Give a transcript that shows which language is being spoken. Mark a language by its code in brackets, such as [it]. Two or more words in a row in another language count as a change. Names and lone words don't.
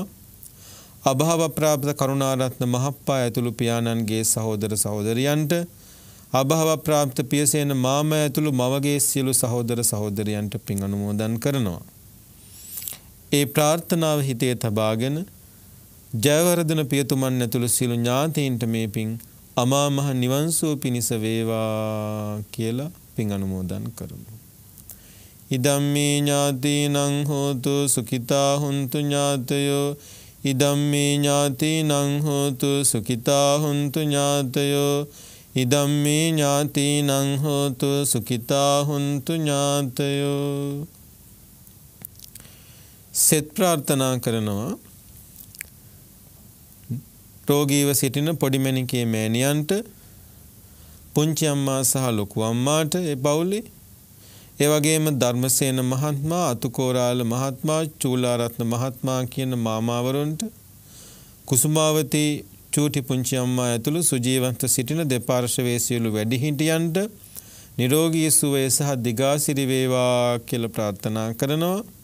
[si] අභාව ප්‍රාප්ත කරුණාරත්න මහප්පා ඇතුළු පියාණන්ගේ සහෝදර සහෝදරියන්ට, අභාව ප්‍රාප්ත පියසේන මාමා ඇතුළු මවගේ සියලු සහෝදර සහෝදරියන්ට පින් අනුමෝදන් කරනවා. ඒ ප්‍රාර්ථනාව හිතේ තබාගෙන ජයවර්ධන පියතුමන් ඇතුළු සියලු ඥාතීන්ට මේ පින් අමා මහ නිවන් සුව පිණිස වේවා කියලා පින් අනුමෝදන් කරමු. [pi] ඉදම්මේ ඥාතීනං හෝතු සුඛිතා හුන්තු ඥාතයෝ ඉදම්මේ ඥාතීනං හෝතු සුඛිතා හුන්තු ඥාතයෝ ඉදම්මේ ඥාතීනං හෝතු සුඛිතා හුන්තු ඥාතයෝ. [si] සෙත් ප්‍රාර්ථනා කරනවා රෝගීව සිටින පොඩි මැණිකේ මෑණියන්ට, පුංචි අම්මා සහ ලොකු අම්මාට ඒ පවුලේ, ඒ වගේම ධර්මසේන මහත්මයා, අතුකෝරාල මහත්මයා, චූලාරත්න මහත්මයා කියන මාමාවරුන්ට, කුසුමාවති චූටි පුංචි අම්මා ඇතුළු සුජීවන්ත සිටින දෙපාර්ශවයේ සියලු වැඩිහිටියන්ට නිරෝගී සුවය සහ දිගාසිරි වේවා කියලා ප්‍රාර්ථනා කරනවා.